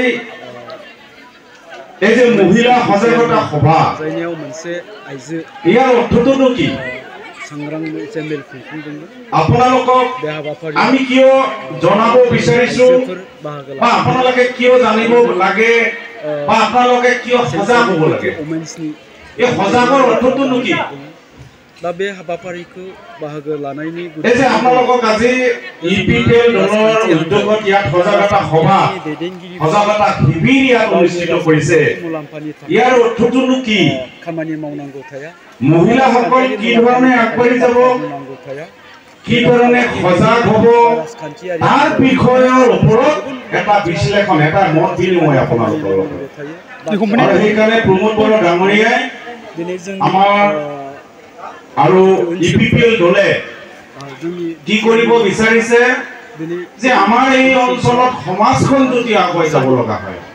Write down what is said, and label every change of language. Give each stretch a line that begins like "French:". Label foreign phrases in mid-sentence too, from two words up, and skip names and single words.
Assamese: এই যে মহিলা সজাগতা সভা ইয়াৰ অৰ্থটোনো কি আপোনালোকক আমি কিয় জনাব বিচাৰিছো বা আপোনালোকে কিয় জানিব লাগে বা আপোনালোকে কিয় সজাগ হ'ব লাগে এই সজাগৰ অৰ্থটোনো কি
Bodo: बे हाबाफारिखौ बाहागो लानायनि
Assamese: এই যে আপোনালোকক আজি ইপিপিএল দলৰ উদ্যোগত ইয়াত সজাগতা সভা সজাগতা শিবিৰ ইয়াত অনুষ্ঠিত কৰিছে ইয়াৰ অৰ্থটোনো কি
Bodo: খামানি মাवनांगौ थाया
Assamese: মহিলাসকল কি ধৰণে আগবাঢ়ি যাব কি ধৰণে সজাগ হ'ব তাৰ বিষয়ৰ ওপৰত এটা বিশ্লেষণ এটা মত বিনিময় আপোনালোকৰ আৰু সেইকাৰণে প্ৰমোদ বড়ো ডাঙৰীয়াই আমাৰ আৰু ইপিপিএল দলে কি কৰিব বিচাৰিছে যে আমাৰ এই অঞ্চলত সমাজখন যদি আগুৱাই যাব লগা হয়